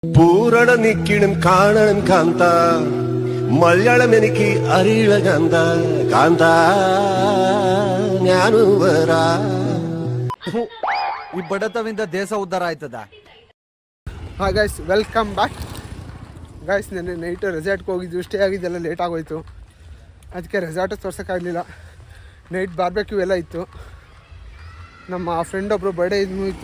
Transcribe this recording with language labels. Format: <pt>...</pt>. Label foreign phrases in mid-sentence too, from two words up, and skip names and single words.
<ml>പൂരണ നിക്കിടും കാണണം കാന്ത മലയാളം എനിക്ക് അറിയില്ല കാന്ത കാന്ത ഞാനു വരാ</ml> <kn>ಈ ಬಡತವಿಂದ ದೇಶ ಉದ್ಧಾರ ಆಯ್ತದ.</kn> <en>haan guys, welcome back guys.</en> <kn>ನೆನ್ನೆ ನೈಟ್ ರೆಸಾರ್ಟ್ಗೆ ಹೋಗಿದ್ವಿ, ಸ್ಟೇ ಆಗಿದ್ದೆಲ್ಲ ಲೇಟ್ ಆಗೋಯ್ತು. ಅದಕ್ಕೆ ರೆಸಾರ್ಟ್ ತೋರ್ಸೋಕ್ಕಾಗಲಿಲ್ಲ.</kn> <en>night barbecue</en> <kn>ಎಲ್ಲ ಇತ್ತು. ನಮ್ಮ ಫ್ರೆಂಡ್ ಒಬ್ಬರು ಬರ್ಡೇ ಇದೂ ಇತ್ತು.</kn>